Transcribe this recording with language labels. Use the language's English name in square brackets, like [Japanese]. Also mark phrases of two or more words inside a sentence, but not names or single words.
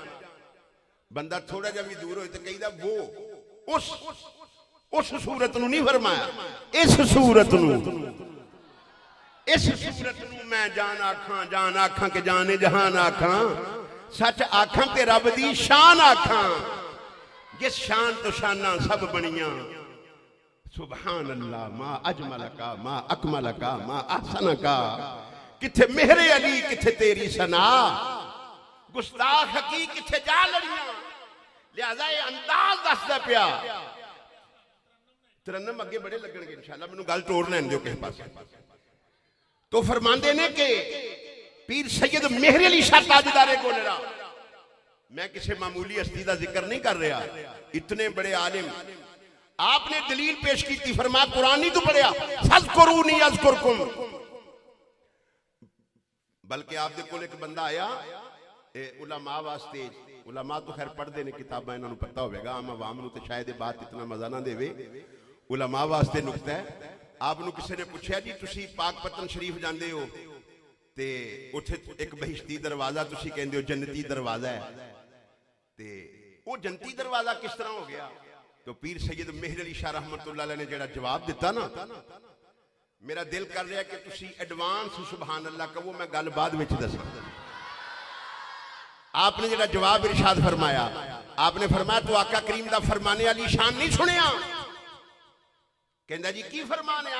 [Punjabi] بندہ تھوڑا جا بھی دور ہو تو کہیدا وہ اس صورت نوں نہیں فرمایا، اس صورت نوں، اس صورت نوں میں جان آکھاں کے جانے جہان آکھاں. سچ آکھاں تے رب دی شان آکھاں، جس شان تو شاناں سب بنیاں. [Arabic] سبحان الله ما أجملك ما أكملك ما أحسنك, [Punjabi] کتھے مہرے علی کتھے تیری ثنا، گستاخ ہکی کتھے جا لڑیاں. لہٰذا یہ انداز دسدا پیا۔ ترنم اگے بڑے لگنگے ان شاء اللہ، مینوں گل توڑ لین دیو کسے پاسے. تو فرماندے نے کہ پیر سید مہرے علی شاہ تاجدارے گولڑہ, [Urdu] میں کسی معمولی ہستی کا ذکر نہیں کر رہا، اتنے بڑے عالم. [Punjabi] آپنے دلیل پیش کی تھی، فرمایا قرآن نہیں تو پڑھیا, [Arabic] فاذكروني أذكركم. [Punjabi] بلکہ آپ کے کول ایک بندہ آیا علما واسطے، علما تو خیر پڑھتے نے کتاباں، انہوں نے پتا ہوگا، عام عوام نوں تو شاید بات اتنا مزا نہ دیوے. علما واسطے نکتہ ہے. آپنوں کسی نے پوچھا جی تسیں پاکپتن شریف جاتے ہو تے اتھے ایک بہشتی دروازہ تسیں کہندے ہو جنتی دروازہ ہے، تے وہ جنتی دروازہ کس طرح ہو گیا? تو پیر سید مہر علی شاہ رحمۃ اللہ علیہ نے جہڑا جواب دتا نا، میرا دل کر رہا کہ تسیں ایڈوانس [Arabic] سبحان الله [Punjabi] کہو، میں گل بعد وچ دساں. آپنے جہڑا جواب ارشاد فرمایا، آپنے فرمایا تو آقا کریم دا فرمانے علی شان نہیں سنیا? کہندا جی کی فرمان ہے?